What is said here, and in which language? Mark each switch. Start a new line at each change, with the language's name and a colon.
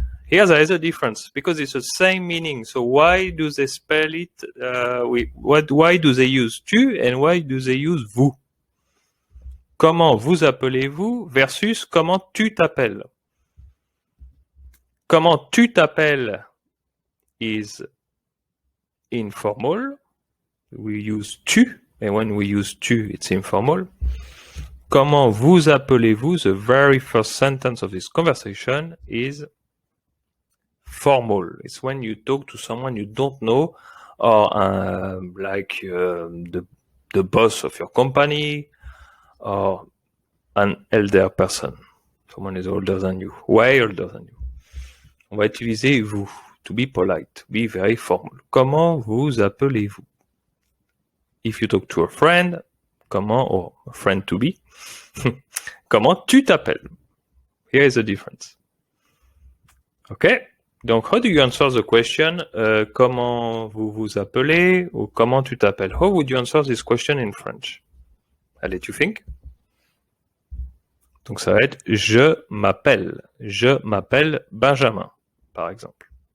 English: Here there is a difference because it's the same meaning. So why do they spell it? Why do they use tu and why do they use vous?
French: Comment vous appelez-vous versus comment tu t'appelles? Comment tu t'appelles
English: is informal. We use tu, and when we use tu, it's informal.
French: Comment vous appelez-vous?
English: The very first sentence of this conversation is formal. It's when you talk to someone you don't know, or like the boss of your company, or an elder person. Someone is older than you, way older than you.
French: On va utiliser vous,
English: to be polite, to be very formal.
French: Comment vous appelez-vous?
English: If you talk to a friend, comment, or a friend to be,
French: comment tu t'appelles?
English: Here is the difference. Okay?
French: Donc,
English: how do you answer the question,
French: comment vous vous appelez, ou comment tu t'appelles?
English: How would you answer this question in French? I'll let you think.
French: Donc, ça va être je m'appelle Benjamin, par exemple.